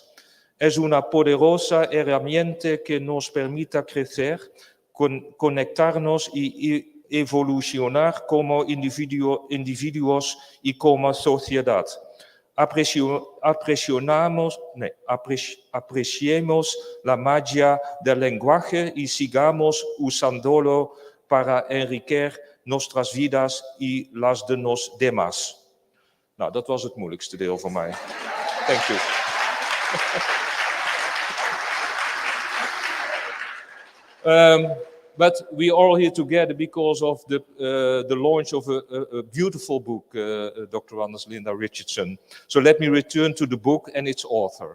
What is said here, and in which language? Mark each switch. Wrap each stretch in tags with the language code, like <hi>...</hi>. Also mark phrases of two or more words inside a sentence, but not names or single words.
<es>Es una poderosa herramienta que nos permite crecer, conectarnos y evolucionar como individuos y como sociedad. Apreciemos la magia del lenguaje y sigamos usándolo para enriquecer nuestras vidas y las de los demás.</es> <nl>Nou, dat was het moeilijkste deel voor mij.</nl> <en>Thank you. But we are all here together because of the launch of a beautiful book, Dr. Anders Linda Richardson. So let me return to the book and its author.</en>